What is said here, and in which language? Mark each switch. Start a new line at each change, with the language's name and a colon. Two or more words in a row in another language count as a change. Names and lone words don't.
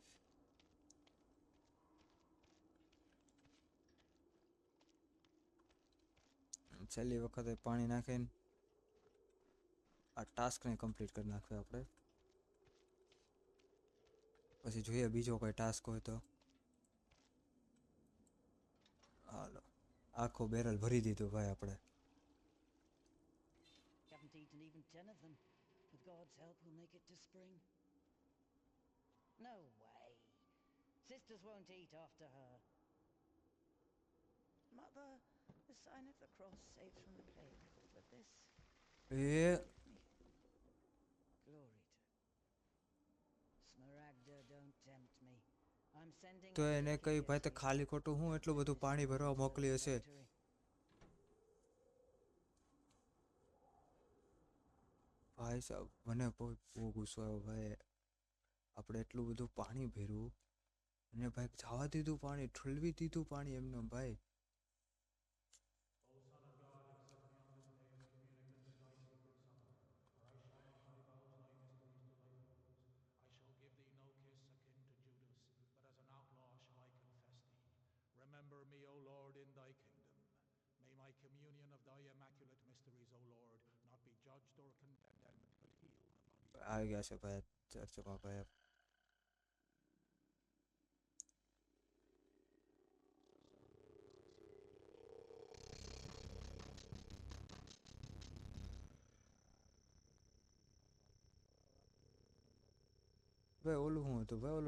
Gujarati: છેલ્લી વખતે પાણી નાખીને આ ટાસ્કને કમ્પ્લીટ કરી નાખીએ આપણે. પછી જોઈએ બીજો કોઈ ટાસ્ક હોય તો. હાલો, આખો બેરલ ભરી દીધું ભાઈ આપણે.
English: Haven't eaten even 10 of them. With God's help, we'll make it to spring. No way. Sisters won't eat after her. Mother, the sign of the cross saves from the plague, but this...
Gujarati: એ
English: Glory to Smaragda, don't tempt me. I'm sending
Gujarati: તો
English: out
Gujarati: એને
English: Zacchaeus
Gujarati: કઈ ભાઈ તે
English: for you.
Gujarati: ખાલી ખોટું હું એટલું બધું પાણી ભરવા મોકલી હશે.
English: Factory.
Gujarati: ભાઈ સાહેબ મને બહુ ગુસ્સો આવ્યો ભાઈ. આપણે એટલું બધું પાણી ભર્યું અને ભાઈ જવા દીધું પાણી, ઠલવી દીધું પાણી એમને ભાઈ.
English: I shall give thee no kiss akin to Judas, but as an outlaw shall I confess thee. Remember me, O Lord, in thy kingdom. May my communion of thy immaculate mysteries, O Lord, not be judged or condemned, but healed the body.
Gujarati: આવી ગયા છે ભાઈ ચર્ચમાં ભાઈ. ભાઈ ઓલું શું હતું ભાઈ?